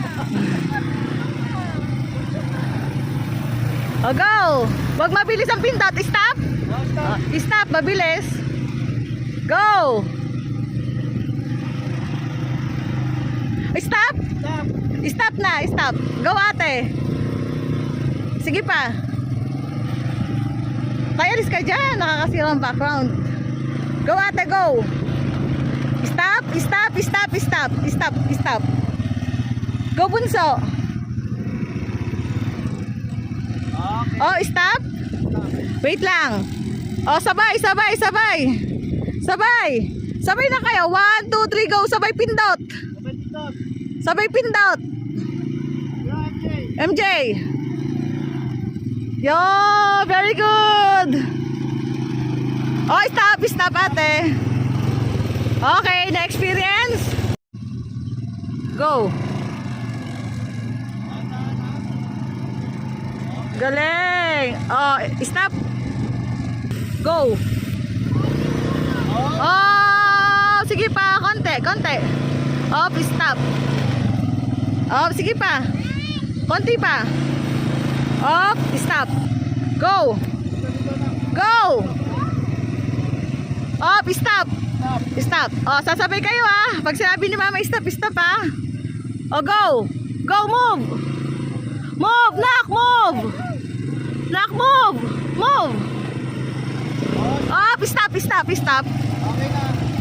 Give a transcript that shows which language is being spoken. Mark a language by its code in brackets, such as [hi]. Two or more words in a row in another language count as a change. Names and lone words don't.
[en] O, go! [tl] Huwag mabilis ang pindot. [en] Stop! Stop, mabilis. Go! Stop! Stop na, stop. Go, [tl] ate. Sige pa. Kaya ka dyan, nakakasira ang background. [en] Go, ate, go. Stop, stop, stop, stop. Stop, stop. Go, bunso. Oh, stop. [tl] Wait lang. Oh, sabay, sabay, sabay. Sabay. Sabay na kayo. 1, 2, 3, go. Sabay pindot. Sabay pindot. MJ. [en] Yo, very good. Oh, stop, stop, [tl] ate. Okay, na experience. Go. Galing. [en] Oh, stop. Go. [tl] Oh, sige pa, konti, konti. Oh, stop. Oh, sige pa. Konti pa. [en] Oh, stop. Go. Go. Oh, stop. Stop. [tl] Oh, sasabay kayo ah. Pag sinabi ni mama, [en] stop, stop [tl] ah. [en] Oh, go. Go, move. Move, knock, move. Knock, move. Move. Oh, stop, stop, stop. [tl] Okay na.